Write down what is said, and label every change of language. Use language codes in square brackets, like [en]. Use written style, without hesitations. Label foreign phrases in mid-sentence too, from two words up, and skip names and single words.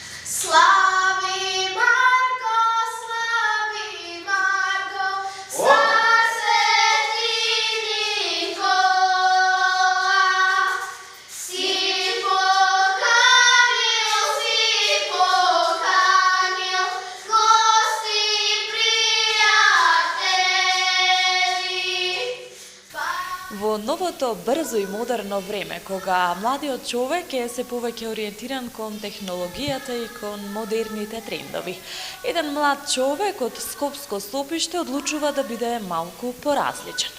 [mk] Слави Марко, стар свети Никола, си поканил, гости пријатели. Во новото брзо и модерно време, кога младиот човек е се повеќе ориентиран кон технологијата и кон модерните трендови, еден млад човек од Скопско Слопиште одлучува да биде малку поразличен.